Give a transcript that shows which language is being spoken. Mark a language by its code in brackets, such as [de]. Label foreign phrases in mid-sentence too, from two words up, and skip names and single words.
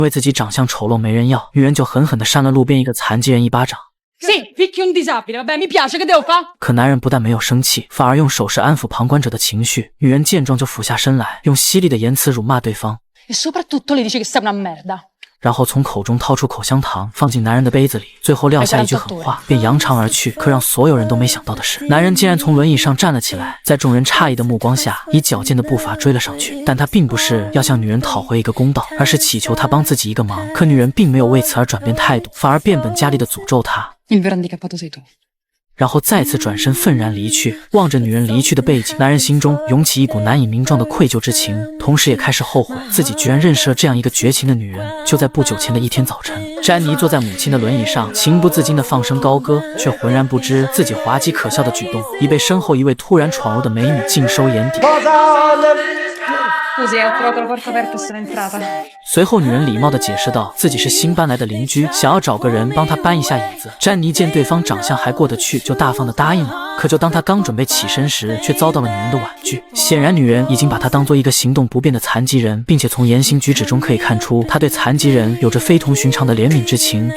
[zh] 为自己长相丑陋没人要，女人就狠狠地扇了路边一个残疾人一巴掌。 [it] Sì, picchi un disabile, vabbè, mi piace, che devo fare? [zh] 可男人不但没有生气，反而用手势安抚旁观者的情绪。女人见状就俯下身来，用犀利的言辞辱骂对方， [it] E soprattutto le dice che sei una merda. [zh] 然后从口中掏出口香糖放进男人的杯子里，最后撂下一句狠话，便扬长而去。可让所有人都没想到的是，男人竟然从轮椅上站了起来，在众人诧异的目光下，以矫健的步伐追了上去。但他并不是要向女人讨回一个公道，而是祈求她帮自己一个忙。可女人并没有为此而转变态度，反而变本加厉地诅咒他。 [it] Il vero handicappato sei tu. [zh] 然后再次转身愤然离去。望着女人离去的背景，男人心中涌起一股难以名状的愧疚之情，同时也开始后悔自己居然认识了这样一个绝情的女人。就在不久前的一天早晨，詹妮坐在母亲的轮椅上，情不自禁地放声高歌，却浑然不知自己滑稽可笑的举动已被身后一位突然闯入的美女尽收眼底。 [it] Scusi, ho trovato la porta aperta e sono entrata. [zh] 随后，女人礼貌地解释道，自己是新搬来的邻居，想要找个人帮她搬一下椅子。詹妮见对方长相还过得去，就大方地答应了。可就当她刚准备起身时，却遭到了女人的婉拒。显然，女人已经把她当做一个行动不便的残疾人，并且从言行举止中可以看出，她对残疾人有着非同寻常的怜悯之情。